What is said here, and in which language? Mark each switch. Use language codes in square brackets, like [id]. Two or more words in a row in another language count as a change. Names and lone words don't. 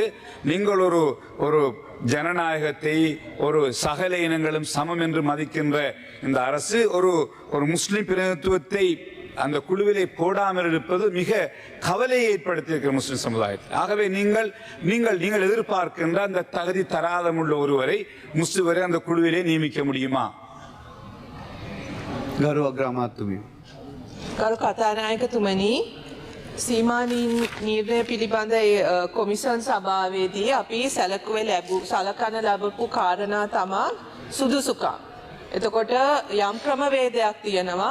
[ta] நீங்கள் ஒரு ஜனநாயகத்தை, ஒரு சகல இனங்களும் சமம் என்று மதிக்கின்ற இந்த அரசு ஒரு முஸ்லிம் பிரதிநிதித்துவத்தை அந்த குழுவிலே போடாமல் இருப்பது மிக கவலையை ஏற்படுத்தியிருக்கிற முஸ்லிம் சமுதாயத்தில். ஆகவே நீங்கள் எதிர்பார்க்கின்ற அந்த தகுதி தராதமுள்ள ஒருவரை முஸ்லிவரை அந்த குழுவிலே நியமிக்க முடியுமா? [si] ගරු අග්‍රාමාත්‍යතුමිය. ගරු කතානායකතුමනි, සීමා නිර්ණය පිළිබඳ කොමිසන් සභාවේදී අපි සලකන ලැබපු කාරණා තමා සුදුසුකම්. එතකොට යම් ක්‍රමවේදයක් තියෙනවා.